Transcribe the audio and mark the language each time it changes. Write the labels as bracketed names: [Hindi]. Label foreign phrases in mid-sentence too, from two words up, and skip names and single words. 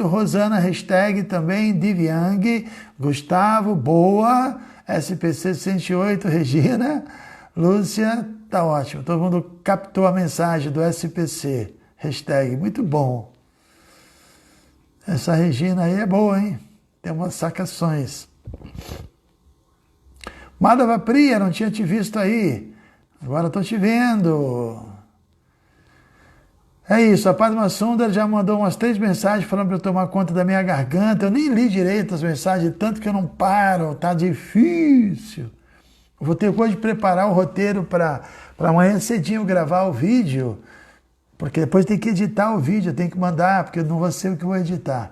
[Portuguese] Rosana, hashtag também, Divyang, Gustavo, boa. SPC 108, Regina, Lúcia, tá ótimo. Todo mundo captou a mensagem do SPC, hashtag, muito bom. Essa Regina aí é boa, hein? Tem umas sacações. Madhava Priya, não tinha te visto aí. Agora estou te vendo. É isso, a Padma Sundar já mandou umas 3 mensagens falando para eu tomar conta da minha garganta. Eu nem li direito as mensagens, tanto que eu não paro, tá difícil. Eu vou ter coisa de preparar o roteiro para amanhã cedinho gravar o vídeo, porque depois tem que editar o vídeo, tem que mandar, porque eu não vou ser o que vou editar.